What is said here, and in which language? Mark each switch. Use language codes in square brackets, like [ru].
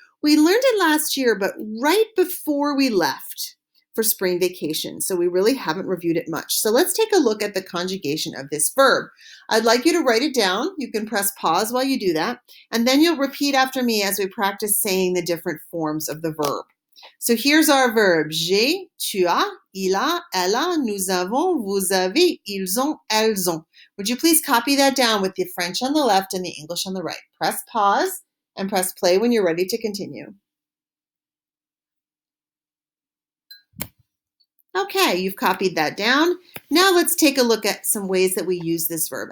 [en] We learned it last year, but right before we left for spring vacation, so we really haven't reviewed it much. So let's take a look at the conjugation of this verb. I'd like you to write it down. You can press pause while you do that, and then you'll repeat after me as we practice saying the different forms of the verb. So here's our verb. [fr] J'ai, tu as, il a, elle a, nous avons, vous avez, ils ont, elles ont. [en] Would you please copy that down with the French on the left and the English on the right? Press pause and press play when you're ready to continue. Okay, you've copied that down. Now let's take a look at some ways that we use this verb.